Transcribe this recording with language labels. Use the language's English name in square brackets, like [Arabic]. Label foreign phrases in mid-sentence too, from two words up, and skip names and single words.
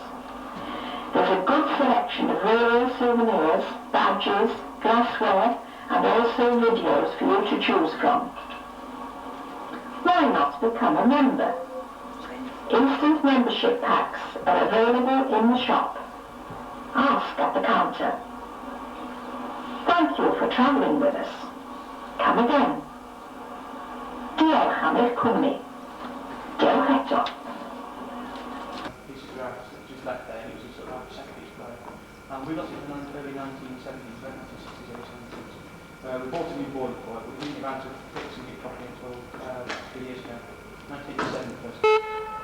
[English] There's a good selection of railway souvenirs, badges, glassware, and also videos for you to choose from. Why not become a member? Instant membership packs are available in the shop. Ask at the counter. Thank you for travelling with us. Come again. [Welsh] Diolch am eich cwmni. Diolch eto. [English] Just left there, and it was a sort of second piece of road. We got it in the early 1970s, late 1960s, we bought a new boiler for it, but we didn't get around to fixing it properly until 3 years ago. 1987 first.